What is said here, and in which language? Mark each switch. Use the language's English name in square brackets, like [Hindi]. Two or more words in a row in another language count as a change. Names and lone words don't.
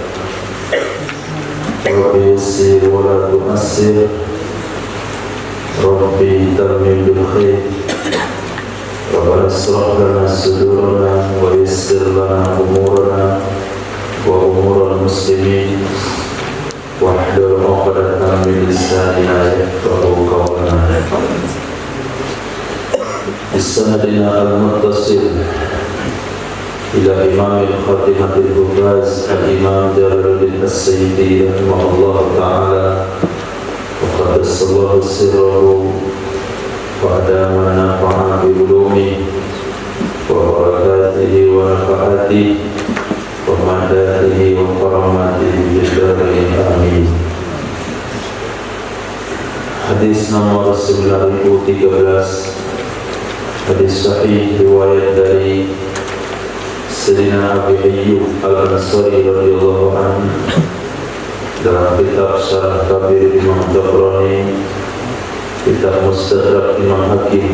[Arabic] رب يسر ولا تعسر رب تمم بالخير. ربنا اشرح لنا صدورنا ويسر لنا أمورنا وأمور المسلمين واحلل عقدة من لساننا يفقهوا قولنا. بسندنا المتصل إلى إمام خاتمة الحفاظ الإمام جلال الدين السيدي رحمه الله تعالى وقدس الله سره وأدام نفع بعلومه وبركاته ونفحاته ومدده وكراماته بالدارين آمين. [Indonesian] Hadis nomor 9013, hadis sahih riwayat dari Sayyidina Abi Ayyub Al-Ansari [Arabic] رضي الله عنه [Indonesian] dalam kitab Syarah Kabir Imam Tabrani, kitab Mustadrak Imam Hakim.